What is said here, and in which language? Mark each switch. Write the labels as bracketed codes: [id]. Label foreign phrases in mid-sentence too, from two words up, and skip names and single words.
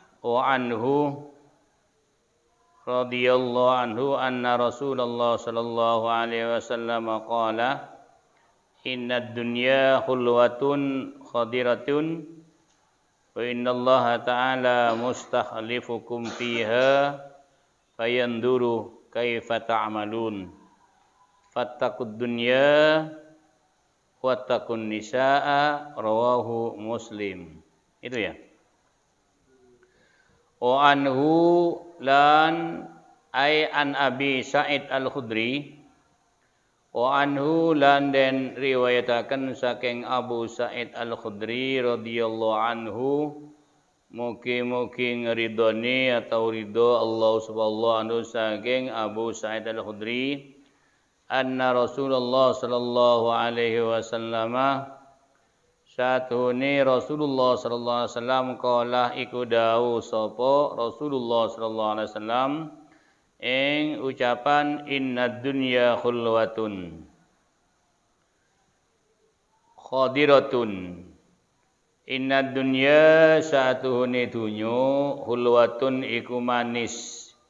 [ar] وعنه رضي الله عنه أن رسول الله صلى الله عليه وسلم قال إن الدنيا حلوة خضرة وإن الله تعالى مستخلفكم فيها فينظر كيف تعملون فاتقوا الدنيا واتقوا النساء رواه مسلم. [id] Itu ya. [ar] وعنه [jv] lan ay an Abi Sa'id Al-Khudri [ar] وعنه [jv] lan den riwayataken saking Abu Sa'id Al-Khudri [ar] رضي الله عنه [jv] mugi-mugi ngridoni atau ridho Allah subhanahu anhu saking Abu Sa'id Al-Khudri [ar] أن رسول الله صلى الله عليه وسلم [jv] satune [ar] رسول الله صلى الله عليه وسلم [jv] kala iku dawuh sapa [ar] رسول الله صلى الله عليه وسلم [jv] ing ucapan [ar] إن الدنيا حلوة خضرة إن الدنيا [jv] satuhune dunya khulwatun iku manis